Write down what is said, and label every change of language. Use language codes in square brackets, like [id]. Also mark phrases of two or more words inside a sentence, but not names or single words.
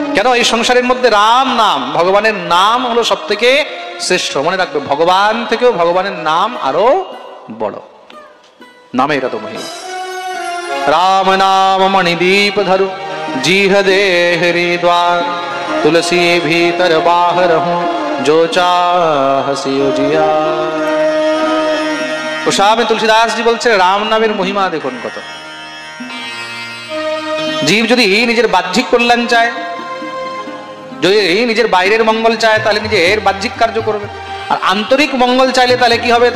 [bn] কেন? এই সংসারের মধ্যে রাম নাম, ভগবানের নাম হলো সব থেকে শ্রেষ্ঠ। মনে রাখবে, ভগবান থেকেও ভগবানের নাম আরো বড়। নামে এটা তো মহিমা। [awa] राम नाम मणिदीप धरु, जीह देहरी द्वार, तुलसी भीतर बाहर हूं, जो चाहसी जिया। [bn] গোস্বামী তুলসীদাস জি বলছে, রাম নামের মহিমা দেখুন কত। জীব যদি নিজের বাহ্যিক কল্যাণ চায়, যদি নিজের বাইরের মঙ্গল চায়, তাহলে নিজের বাহ্যিক কার্য করবে। আর আন্তরিক মঙ্গল চাইলে তাহলে কি হবে?